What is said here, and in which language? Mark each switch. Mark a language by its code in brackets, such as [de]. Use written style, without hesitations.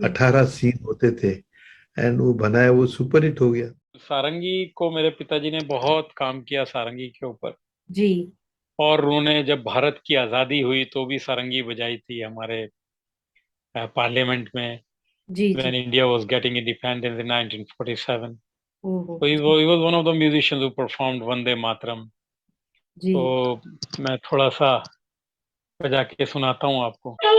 [hi] 18 scene होते थे, and वो बनाया, वो सुपर हिट हो गया। सारंगी को मेरे पिताजी ने बहुत काम किया सारंगी के ऊपर। जी और उन्होंने जब भारत की आज़ादी हुई तो भी सारंगी बजाई थी हमारे पार्लियामेंट में, जी [en] when India was getting independence in 1947. ओहो So he was one of the musicians who performed Vande Mataram. [hi] जी तो मैं थोड़ा सा बजा के सुनाता हूँ आपको।